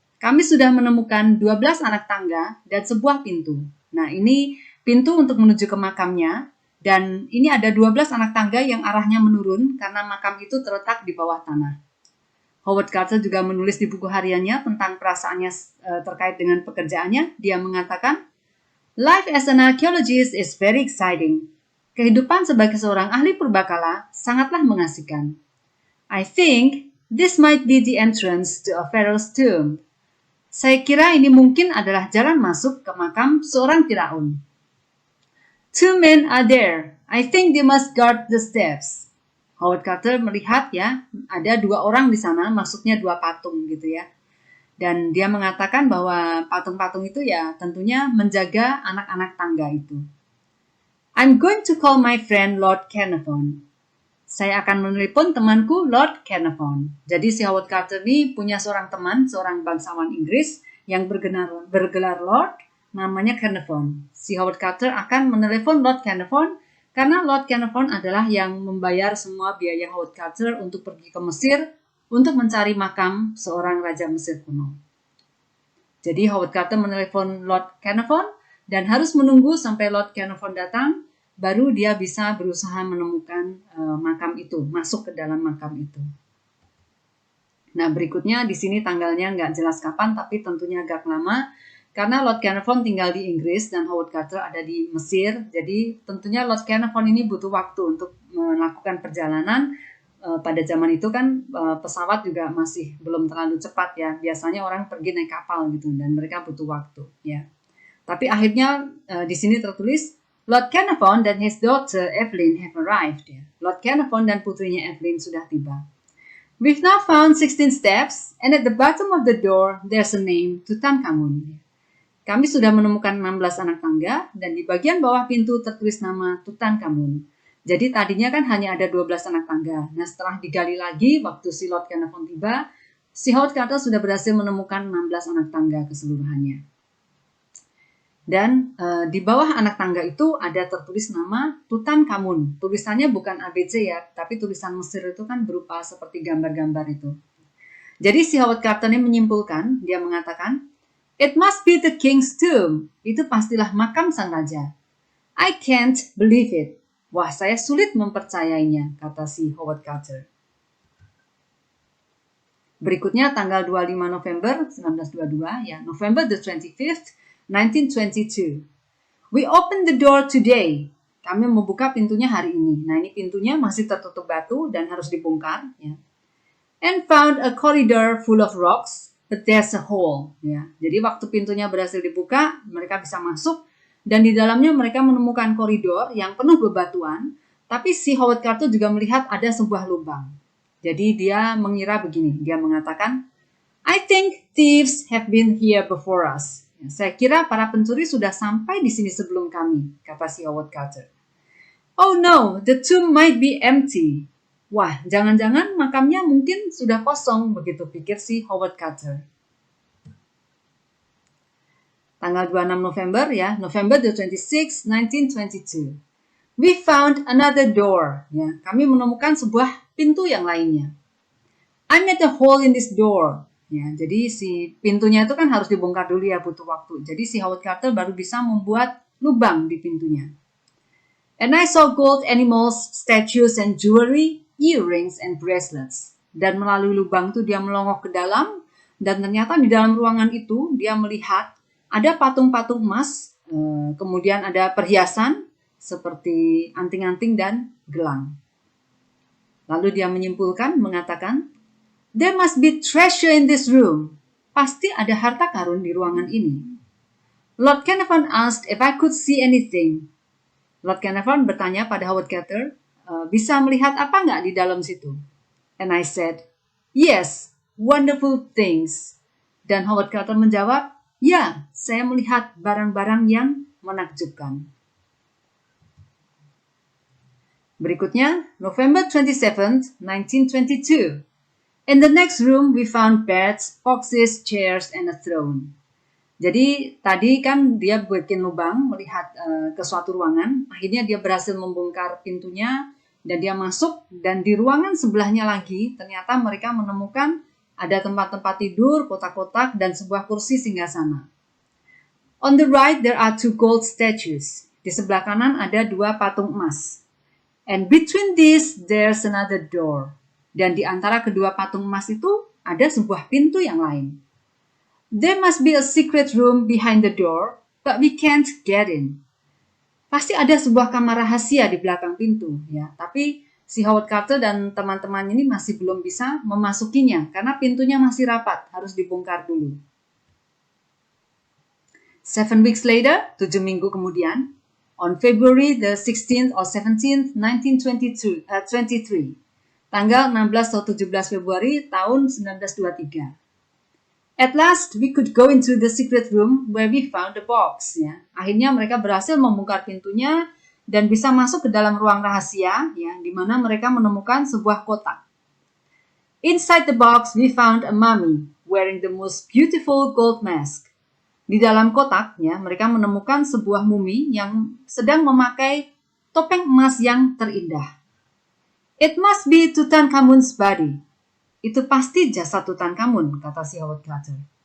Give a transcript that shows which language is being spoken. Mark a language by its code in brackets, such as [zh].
[id] Kami sudah menemukan 12 anak tangga dan sebuah pintu. Nah, ini pintu untuk menuju ke makamnya. Dan ini ada 12 anak tangga yang arahnya menurun karena makam itu terletak di bawah tanah. Howard Carter juga menulis di buku hariannya tentang perasaannya terkait dengan pekerjaannya. Dia mengatakan, [en] "Life as an archaeologist is very exciting. [id] Kehidupan sebagai seorang ahli purbakala sangatlah mengasihkan. [en] I think this might be the entrance to a pharaoh's tomb." [id] Saya kira ini mungkin adalah jalan masuk ke makam seorang Firaun. [en] "Two men are there. I think they must guard the steps." [id] Howard Carter melihat ya, ada 2 orang di sana, maksudnya 2 patung gitu ya. Dan dia mengatakan bahwa patung-patung itu ya tentunya menjaga anak-anak tangga itu. [en] "I'm going to call my friend Lord Carnarvon." [id] Saya akan menelepon temanku Lord Carnarvon. Jadi si Howard Carter ini punya seorang teman, seorang bangsawan Inggris yang bergelar Lord, namanya Carnarvon. Si Howard Carter akan menelepon Lord Carnarvon karena Lord Carnarvon adalah yang membayar semua biaya Howard Carter untuk pergi ke Mesir untuk mencari makam seorang raja Mesir kuno. Jadi Howard Carter menelepon Lord Carnarvon dan harus menunggu sampai Lord Carnarvon datang, baru dia bisa berusaha menemukan makam itu, masuk ke dalam makam itu. Nah, berikutnya di sini tanggalnya nggak jelas kapan, tapi tentunya agak lama. Karena Lord Carnarvon tinggal di Inggris dan Howard Carter ada di Mesir, jadi tentunya Lord Carnarvon ini butuh waktu untuk melakukan perjalanan. Pada zaman itu kan pesawat juga masih belum terlalu cepat ya, biasanya orang pergi naik kapal gitu dan mereka butuh waktu ya. Tapi akhirnya di sini tertulis Lord Carnarvon dan [en] his daughter Evelyn have arrived [id] ya. Lord Carnarvon dan putrinya Evelyn sudah tiba. [en] "We've now found 16 steps and at the bottom of the door there's a name Tutankhamun." [id] Kami sudah menemukan 16 anak tangga dan di bagian bawah pintu tertulis nama Tutankhamun. Jadi tadinya kan hanya ada 12 anak tangga. Nah, setelah digali lagi waktu si Lord Carnarvon tiba, si Howard Carter sudah berhasil menemukan 16 anak tangga keseluruhannya. Dan di bawah anak tangga itu ada tertulis nama Tutankhamun. Tulisannya bukan ABC ya, tapi tulisan Mesir itu kan berupa seperti gambar-gambar itu. Jadi si Howard Carter ini menyimpulkan, dia mengatakan, [en] "It must be the king's tomb." [id] Itu pastilah makam sang raja. [en] "I can't believe it." [id] Wah, saya sulit mempercayainya, kata si Howard Carter. Berikutnya tanggal 25 November 1922, ya, [en] November the 25th, 1922. "We opened the door today." [id] Kami membuka pintunya hari ini. Nah, ini pintunya masih tertutup batu dan harus dibongkar, ya. [en] "And found a corridor full of rocks. But there's a hole." [id] Ya, jadi waktu pintunya berhasil dibuka, mereka bisa masuk dan di dalamnya mereka menemukan koridor yang penuh bebatuan, Tapi si Howard Carter juga melihat ada sebuah lubang. Jadi dia mengira begini, dia mengatakan, [en] I think thieves have been here before us. [id] Saya kira para pencuri sudah sampai di sini sebelum kami, kata si Howard Carter. [en] Oh no, the tomb might be empty. [id] Wah, jangan-jangan makamnya mungkin sudah kosong, begitu pikir si Howard Carter. Tanggal 26 November ya, [en] November the 26th, 1922. We found another door. [id] Ya, kami menemukan sebuah pintu yang lainnya. [en] I made a hole in this door. [id] Ya, jadi si pintunya itu kan harus dibongkar dulu ya, butuh waktu. Jadi si Howard Carter baru bisa membuat lubang di pintunya. [en] And I saw gold animals, statues and jewelry, earrings and bracelets. [id] Dan melalui lubang itu dia melongok ke dalam, dan ternyata di dalam ruangan itu dia melihat ada patung-patung emas, kemudian ada perhiasan seperti anting-anting dan gelang. Lalu dia menyimpulkan, mengatakan, [en] there must be treasure in this room. [id] Pasti ada harta karun di ruangan ini. [en] Lord Carnarvon asked if I could see anything. [id] Lord Carnarvon bertanya pada Howard Carter, bisa melihat apa nggak di dalam situ? [en] And I said, yes, wonderful things. [id] Dan Howard Carter menjawab, ya, saya melihat barang-barang yang menakjubkan. Berikutnya, November 27th, 1922. [en] In the next room, we found beds, boxes, chairs, and a throne. [id] Jadi, tadi kan dia bikin lubang, melihat ke suatu ruangan. Akhirnya dia berhasil membongkar pintunya, dan dia masuk. Dan di ruangan sebelahnya lagi, ternyata mereka menemukan ada tempat-tempat tidur, kotak-kotak, dan sebuah kursi singgasana. [en] On the right, there are two gold statues. [id] Di sebelah kanan ada dua patung emas. [en] And between these, there's another door. [id] Dan di antara kedua patung emas itu, ada sebuah pintu yang lain. [en] There must be a secret room behind the door, but we can't get in. [id] Pasti ada sebuah kamar rahasia di belakang pintu, ya. Tapi si Howard Carter dan teman-teman ini masih belum bisa memasukinya, karena pintunya masih rapat, harus dibongkar dulu. [en] 7 weeks later, [id] 7 minggu kemudian, [en] on February the 16th or 17th, 1923, [id] tanggal 16 atau 17 Februari tahun 1923. [en] At last, we could go into the secret room where we found the box. [id] Ya. Akhirnya mereka berhasil membongkar pintunya dan bisa masuk ke dalam ruang rahasia, ya, di mana mereka menemukan sebuah kotak. [en] Inside the box, we found a mummy wearing the most beautiful gold mask. [id] Di dalam kotaknya, mereka menemukan sebuah mumi yang sedang memakai topeng emas yang terindah. [en] It must be Tutankhamun's body. [id] Itu pasti jasad Tutankhamun, kata si Howard Carter.